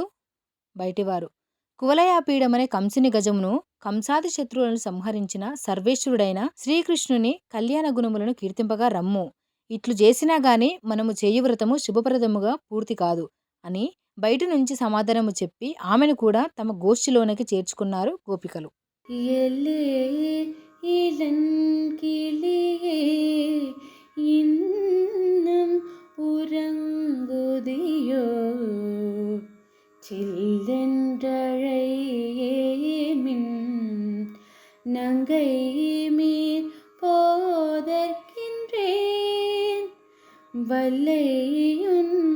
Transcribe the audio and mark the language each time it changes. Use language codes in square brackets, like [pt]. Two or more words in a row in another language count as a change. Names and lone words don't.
[te] బయటివారు: కువలయాపీడమనే కంసుని గజమును, కంసాది శత్రువులను సంహరించిన సర్వేశ్వరుడైన శ్రీకృష్ణుని కళ్యాణ గుణములను కీర్తింపగా రమ్ము. ఇట్లు చేసినా గాని మనము చేయు వ్రతము శుభప్రదముగా పూర్తి కాదు అని బయట నుంచి సమాధానము చెప్పి ఆమెను కూడా తమ గోష్ఠిలోనికి చేర్చుకున్నారు గోపికలు. [ta] எல்லே இளங்கிளியே இன்னம் உறங்குதியோ சில்லென்றழையேமின் நங்கை மீர் போதற்கின்றேன் வல்லையுன்